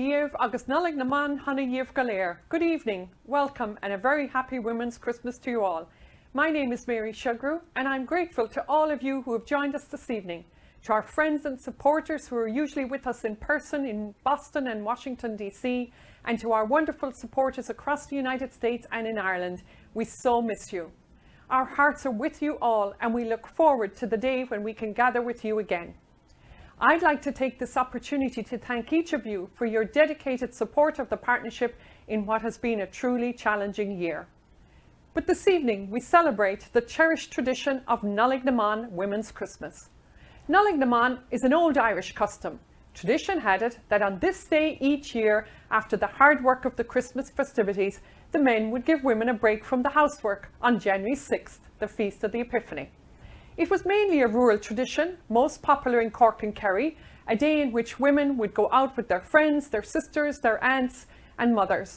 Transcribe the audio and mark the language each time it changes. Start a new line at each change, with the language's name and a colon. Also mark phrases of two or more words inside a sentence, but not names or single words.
Irish: agus Nollaig na man hana díobh go léir.
English: Good evening, welcome and a very happy Women's Christmas to you all. My name is Mary Shugru and I'm grateful to all of you who have joined us this evening, to our friends and supporters who are usually with us in person in Boston and Washington DC, and to our wonderful supporters across the United States and in Ireland. We so miss you. Our hearts are with you all and we look forward to the day when we can gather with you again. I'd like to take this opportunity to thank each of you for your dedicated support of the partnership in what has been a truly challenging year. But this evening we celebrate the cherished tradition of Nollaig na mBan Women's Christmas. Nollaig na mBan is an old Irish custom. Tradition had it that on this day each year, after the hard work of the Christmas festivities, the men would give women a break from the housework on January 6th, the Feast of the Epiphany. It was mainly a rural tradition, most popular in Cork and Kerry, a day in which women would go out with their friends, their sisters, their aunts and mothers.